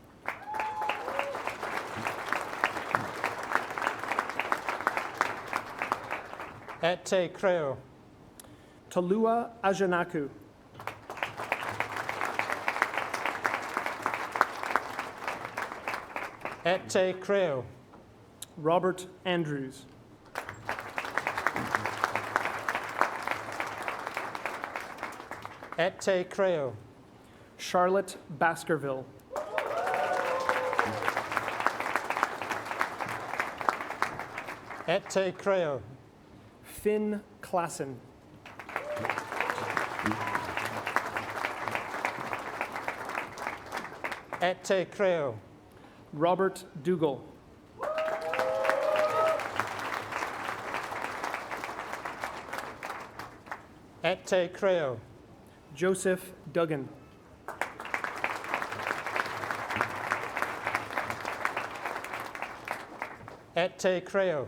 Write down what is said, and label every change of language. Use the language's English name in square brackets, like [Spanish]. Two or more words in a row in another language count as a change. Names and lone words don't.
[Latin] Et te creo. Tolua Ajanaku. Et te creo. Robert Andrews. Et te creo. Charlotte Baskerville. Et te creo. Finn Klassen. Et te creo. Robert Dougal. Et te creo. Joseph Duggan. Et te creo.